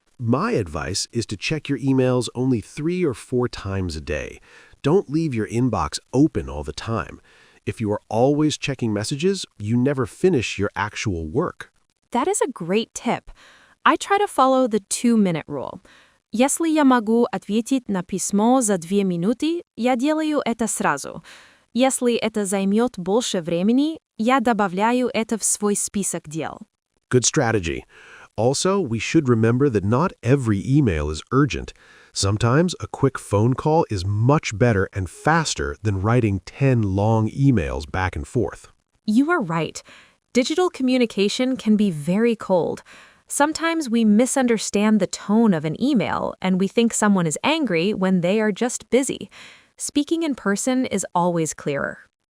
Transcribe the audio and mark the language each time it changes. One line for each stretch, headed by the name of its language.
English: My advice is to check your emails only 3 or 4 times a day. Don't leave your inbox open all the time. If you are always checking messages, you never finish your actual work. That is a great tip. I try to follow the 2-minute rule.
Russian: Если я могу ответить на письмо за 2 минуты, я делаю это сразу. Если это займет больше времени, я добавляю это в свой список дел.
English: Good strategy. Also, we should remember that not every email is urgent. Sometimes a quick phone call is much better and faster than writing 10 long emails back and forth. You are right. Digital communication can be very cold. Sometimes we misunderstand the tone of an email and we think someone is angry when they are just busy. Speaking in person is always clearer.